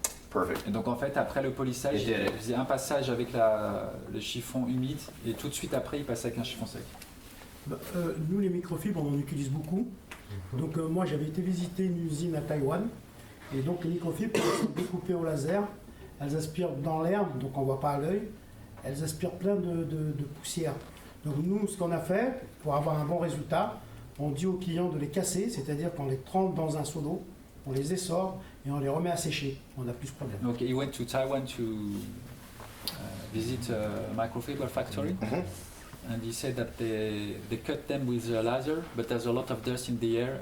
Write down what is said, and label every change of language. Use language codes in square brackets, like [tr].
[en] Perfect. [fr] Et donc en fait, après le polissage, [en] It did it. [fr] il faisait un passage avec le chiffon humide et tout de suite après, il passait avec un chiffon sec. Nous, les microfibres, on en utilise beaucoup. Donc moi, j'avais été visiter une usine à Taïwan. Et donc les microfibres, elles sont découpées au laser. Elles aspirent dans l'air, donc on ne voit pas à l'œil. Elles aspirent plein de poussière. Donc nous, ce qu'on a fait, pour avoir un bon résultat, on dit aux clients de les casser, c'est-à-dire qu'on les trempe dans un seau d'eau, on les essore et on les remet à sécher. On n'a plus ce problème. [en] Donc he went to Taiwan to visit a microfiber factory. And he said that they cut them with a laser, but there's a lot of dust in the air.